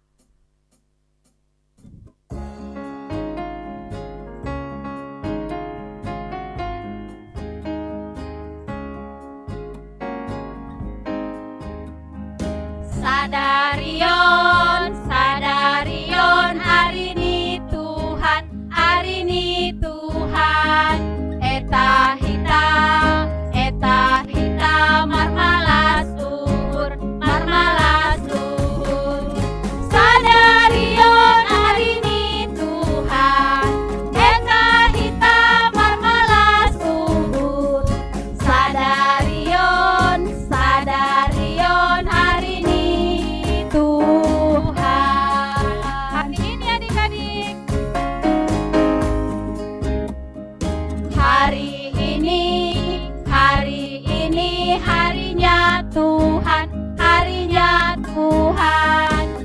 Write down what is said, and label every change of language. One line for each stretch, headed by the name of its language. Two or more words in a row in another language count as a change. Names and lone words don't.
Batak Simalungun: Sadarion, sadarion,
Indonesian: hari ini Tuhan, hari ini Tuhan.
Batak Simalungun: Eta hita, marmalas luhur, marmalas luhur. Sadarion,
Indonesian: hari ini Tuhan.
Batak Simalungun: Eta hita, marmalas luhur. Sadarion, sadarion,
Indonesian: hari ini Tuhan. Hari ini adik-adik, hari ini harinya Tuhan, harinya Tuhan.